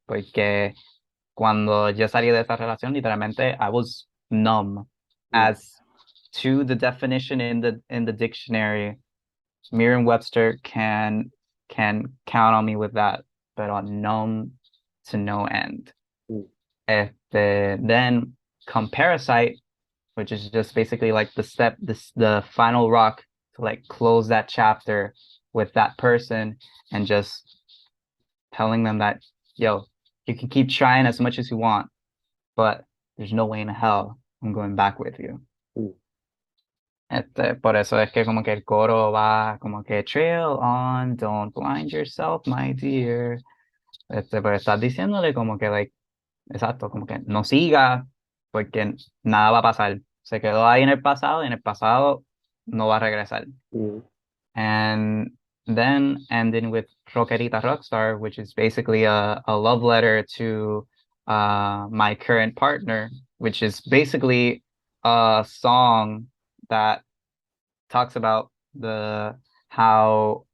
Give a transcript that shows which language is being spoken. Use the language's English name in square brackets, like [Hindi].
[Spanish] Porque cuando yo salí de esa relación, literalmente, [English] I was numb. mm. As to the definition in the dictionary, Merriam-Webster can count on me with that, but on numb to no end. Mm. Then come Parasite, which is just basically like the final rock to like close that chapter with that person and just telling them that, yo, you can keep trying as much as you want, but there's no way in hell I'm going back with you. Mm. [Spanish] Por eso es que como que el coro va como que [English] trail on, don't blind yourself, my dear. [Spanish] Pero estás diciéndole como que, like, exacto, como que no siga, porque nada va a pasar. Se quedó ahí en el pasado y en el pasado no va a regresar. Mm. [English] And then ending with Rockerita Rockstar, which is basically a love letter to my current partner, which is basically a song that talks about how